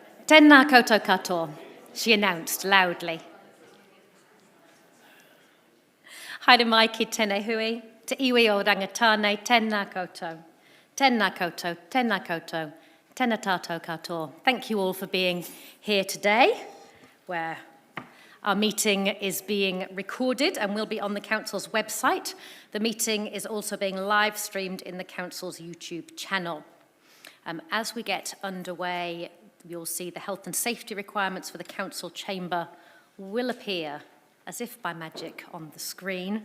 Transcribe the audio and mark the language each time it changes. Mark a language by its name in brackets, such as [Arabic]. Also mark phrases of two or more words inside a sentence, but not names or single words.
[Māori] Tēnā koutou katoa, [English] she announced loudly. [Māori] Haere mai ki tēnei hui, te iwi o rangatānei tēnā koutou. Tēnā koutou, tēnā koutou, tēnā tātou katoa. [English] Thank you all for being here today, where our meeting is being recorded and will be on the Council's website. The meeting is also being live streamed in the Council's YouTube channel. As we get underway, you'll see the health and safety requirements for the Council chamber will appear as if by magic on the screen.